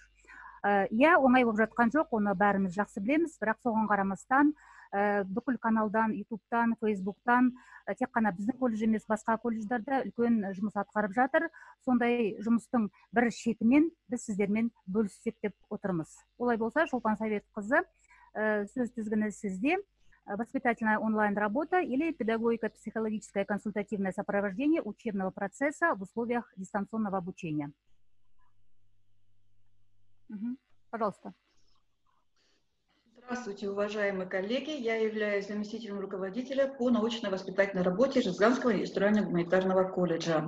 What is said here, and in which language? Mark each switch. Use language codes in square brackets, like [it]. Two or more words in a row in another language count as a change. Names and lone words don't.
[kk] Оңай болып жатқан жоқ, оны бәріміз жақсы білеміз, бірақ соған қарамастан бүкіл каналдан, ютубтан, фейсбуктан тек қана біздің колледж емес, басқа колледждарда үлкен жұмыс атқарып жатыр. Сондай жұмыстың бір шетімен біз сіздермен бөліссек деп отырмыз. Олай болса, Шолпан Советқызы, сөз тізгіні сізде. [ru] воспитательная онлайн-работа или педагогико-психологическое консультативное сопровождение учебного процесса в условиях дистанционного обучения. Пожалуйста. Здравствуйте, уважаемые коллеги. Я являюсь заместителем руководителя по научно-воспитательной работе Жезганского индустриально-гуманитарного колледжа.